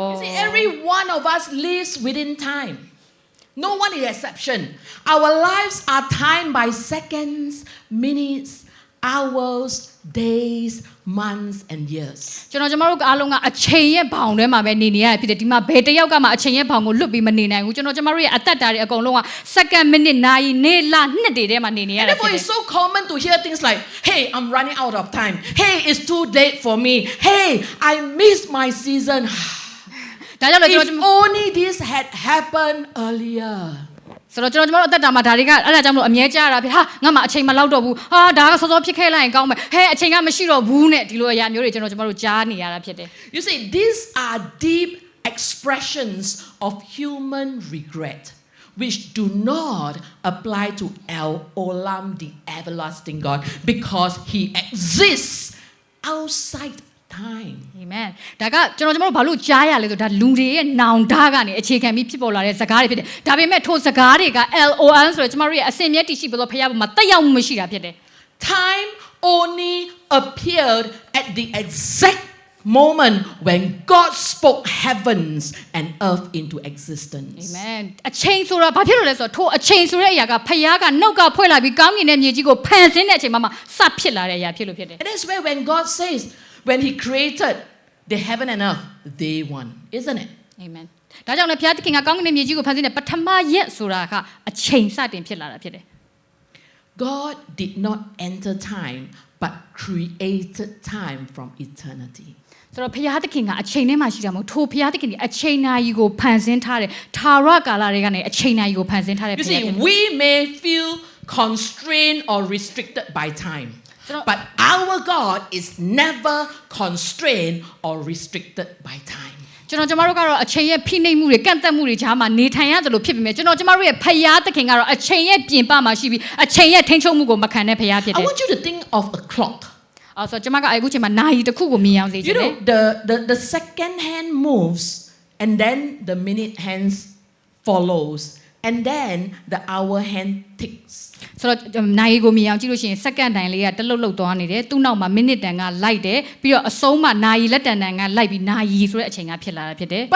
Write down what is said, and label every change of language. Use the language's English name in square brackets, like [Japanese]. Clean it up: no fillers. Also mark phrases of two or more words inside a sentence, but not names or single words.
[English] See, every one of us lives within time. No one is exception. Our lives are timed by seconds, minutes, hours, days, months and years. [Burmese] ကျွန်တော်တို့အားလုံးကအချိန်ရဲ့ဘောင်ထဲမှာပဲနေနေရဖြစ်တယ်ဒီမှာဘယ်တယောက်ကမှအချိန်ရဲ့ဘောင်ကိုလွတ်ပြီးမနေနိုင်ဘူးကျွန်တော်တို့ရဲ့အသက်တာတွေအကုန်လုံးကစက္ကန့်မိနစ်နာရီနေ့လနှစ်တွေထဲမှာနေနေရတာဖြစ် [English] Therefore, [Burmese] တယ် [English] it's so common to hear things like, hey, I'm running out of time. Hey, it's too late for me. Hey, I missed my season. [Burmese] ဒါကြောင့်လည်းကျွန် [English] If [Burmese] တော် [English] only this had happened earlier. [Burmese] ဆိုတော့ကျွန်တော်အသက်တာမှာဒါတွေကအဲ့ဒါကြောင့်မလို့အမြဲကြားရတာဖြစ်ဟာငါမှအချိန်မလောက်တော့ဘူးဟာဒါကစောစောဖြစ်ခဲ့လိုက်ရင်ကောင်းမယ်ဟဲ့အချိန်ကမရှိတော့ဘူးနဲ့ဒီလိုအရာမျိုးတွေကျွန်တော်တို့ကြားနေရတာဖြစ်တယ် [English] You see, these are deep expressions of human regret, which do not apply to El Olam, the everlasting God, because He exists outside time. [Burmese] Amen ဒါကကျွန်တော်တို့ဘာလို့ကြားရလဲဆိုဒါလူတွေရဲ့နောင်တကနေအခြေခံပြီးဖြစ်ပေါ်လာတဲ့စကားတွေဖြစ်တယ်ဒါပေမဲ့ထိုစကားတွေက LON ဆိုတော့ကျွန်တော်တို့ရဲ့အစင်မြဲတည်ရှိပြီးတော့ဖခင်ပေါ်မှာတက်ရောက်မှုမရှိတာဖြစ်တယ် [English] Time only appeared at the exact moment when God spoke heavens and earth into existence. [Burmese] Amen အချိန်ဆိုတာဘာဖြစ်လို့လဲဆိုတော့ထိုအချိန်ဆိုတဲ့အရာကဖခင်ကနှုတ်ကဖွင့်လာပြီးကောင်းကင်နဲ့မြေကြီးကိုဖန်ဆင်းတဲ့အချိန်မှာစဖြစ်လာတဲ့အရာဖြစ်လို့ဖြစ်တယ် [English] And that's where when God says, when He created the heaven and earth, day one, isn't it? [Burmese] Amen ဒါကြောင့်လည်းဘုရားသခင်ကကောင်းကင်မြေကြီးကိုဖန်ဆင်းတဲ့ပထမရက်ဆိုတာကအချိန်စတင်ဖြစ်လာတာဖြစ်တယ် [English] God did not enter time, but created time from eternity. [Burmese] ဆိုတော့ဘုရားသခင်ကအချိန်ထဲမှာရှိတာမဟုတ်ထိုဘုရားသခင်ကအချိန်နာရီကိုဖန်ဆင်းထားတယ်ထာဝရကာလတွေကနေအချိန်နာရီကိုဖန်ဆင်းထားတယ် [English] You see, we may feel constrained or restricted by time, but our God is never constrained or restricted by time. [Burmese] ကျွန်တော်တို့ကတော့အချိန်ရဲ့ဖိနှိပ်မှုတွေကန့်သက်မှုတွေကြားမှာနေထိုင်ရတယ်လို့ဖြစ်ပေမဲ့ကျွန်တော်တို့ရဲ့ဖယားသခင်ကတော့အချိန်ရဲ့ပြင်ပမှာရှိပြီးအချိန်ရဲ့ထိန်းချုပ်မှုကိုမခံတဲ့ဖယားဖြစ်တယ် [English] I want you to think of a clock. [Burmese] ဆိုတော့ကျွန်မကအခုချိန်မှာနာရီတစ်ခုကိုမြင်အောင်စေချင် [English] You [Burmese] တယ် [English] know, the second hand moves, and then the minute hands follows, and then the hour hand ticks. [Burmese] ဆိုတော့နာရီကိုမြင်အောင်ကြည့်လို့ရှိရင်စက္ကန့်တိုင်းလေးကတလှုပ်လှုပ်သွားနေတယ်သူ့နောက်မှာမိနစ်တန်ကလိုက်တယ်ပြီးတော့အဆုံးမှာနာရီလက်တန်တန်ကလိုက်ပြီးနာရီဆိုတဲ့အချိန်ကဖြစ်လာတာဖြစ်တယ်